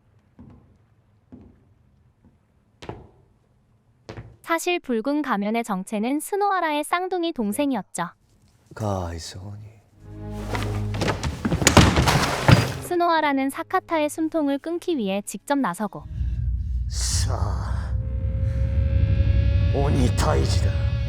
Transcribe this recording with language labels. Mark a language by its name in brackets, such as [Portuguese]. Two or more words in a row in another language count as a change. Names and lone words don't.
[Korean] 사실 붉은 가면의 정체는 스노아라의 쌍둥이 동생이었죠. [Japanese] かわいそうに。 [Korean] 스노아라는 사카타의 숨통을 끊기 위해 직접 나서고 [Japanese] さあ、鬼退治だ。